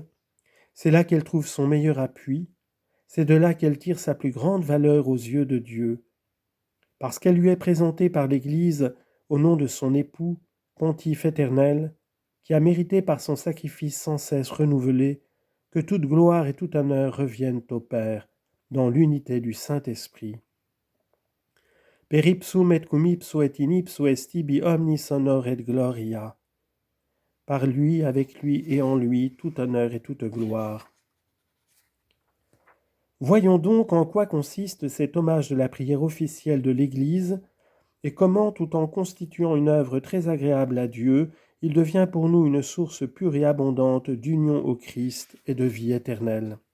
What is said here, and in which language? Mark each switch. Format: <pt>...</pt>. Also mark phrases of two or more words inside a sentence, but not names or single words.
<fr>C'est là qu'elle trouve son meilleur appui. C'est de là qu'elle tire sa plus grande valeur aux yeux de Dieu. Parce qu'elle lui est présentée par l'Église au nom de son époux, pontife éternel, qui a mérité par son sacrifice sans cesse renouvelé que toute gloire et tout honneur reviennent au Père, dans l'unité du Saint-Esprit.</fr> <la>Per ipsum et cum ipso et in ipso est tibi omnis honor et gloria.</la> <fr>Par lui, avec lui et en lui, tout honneur et toute gloire. Voyons donc en quoi consiste cet hommage de la prière officielle de l'Église et comment, tout en constituant une œuvre très agréable à Dieu, il devient pour nous une source pure et abondante d'union au Christ et de vie éternelle.</fr>